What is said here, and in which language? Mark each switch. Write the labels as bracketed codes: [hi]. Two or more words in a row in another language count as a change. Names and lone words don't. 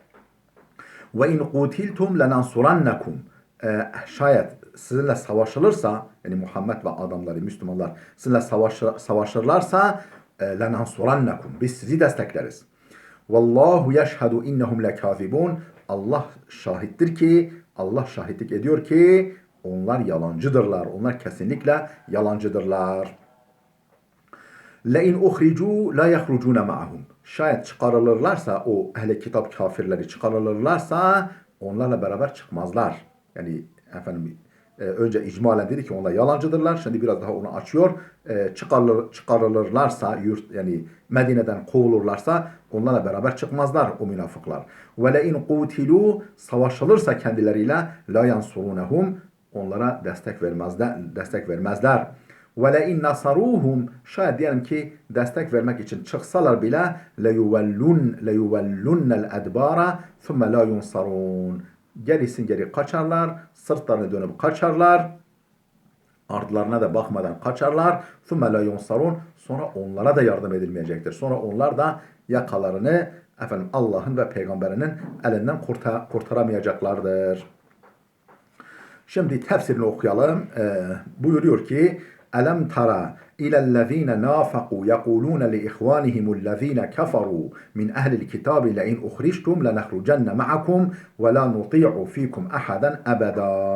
[ar] وَإِنْ قُوتِلْتُمْ لَنَنْصُرَنَّكُمْ. [tr] Şayet sizinle savaşılırsa, yani Muhammed ve adamları, Müslümanlar sizinle savaşırlarsa lenansurannakum, biz sizi destekleriz. [ar] وَاللَّهُ يَشْهَدُ إِنَّهُمْ لَكَاذِبُونَ. [tr] Allah şahittir ki, Allah şahitlik ediyor ki onlar yalancıdırlar. Onlar kesinlikle yalancıdırlar. [ar] لَاِنْ اُخْرِجُوا لَا يَخْرُجُونَ مَعَهُمْ. [tr] Şayet çıkarılırlarsa, o ehli kitap kafirleri çıkarılırlarsa onlarla beraber çıkmazlar. Yani önce icmalen dedi ki onlar yalancıdırlar. Şimdi biraz daha onu açıyor. Çıkarılırlarsa, yani Medine'den kovulurlarsa onlarla beraber çıkmazlar o münafıklar. [ar] وَلَاِنْ قُوتِلُوا. [tr] Savaşılırsa kendileriyle [ar] لَا يَنْصُرُونَهُمْ. [tr] Onlara destek vermezler. [ar] وَلَاِنْ نَصَرُوهُمْ. [tr] Şayet diyelim ki destek vermek için çıksalar bile [ar] لَيُوَلُّنَّ الْاَدْبَارَ ثُمَّ لَا يُنْصَرُونَ. [tr] Geri kaçarlar, sırtlarını dönüp kaçarlar, ardılarına da bakmadan kaçarlar. [ar] ثُمَّ لَا يُنْصَرُونَ. [tr] Sonra onlara da yardım edilmeyecektir. Sonra onlar da yakalarını Allah'ın ve Peygamberinin elinden kurtaramayacaklardır. Şimdi tefsirini okuyalım. Buyuruyor ki [ar] أَلَمْ تَرَ إِلَى الَّذِينَ نَافَقُوا يَقُولُونَ لِإِخْوَانِهِمُ الَّذِينَ كَفَرُوا مِنْ أَهْلِ الْكِتَابِ لَئِنْ أُخْرِجْتُمْ لَنَخْرُجَنَّ مَعَكُمْ وَلَا نُطِيعُ فِيكُمْ أَحَدًا أَبَدًا.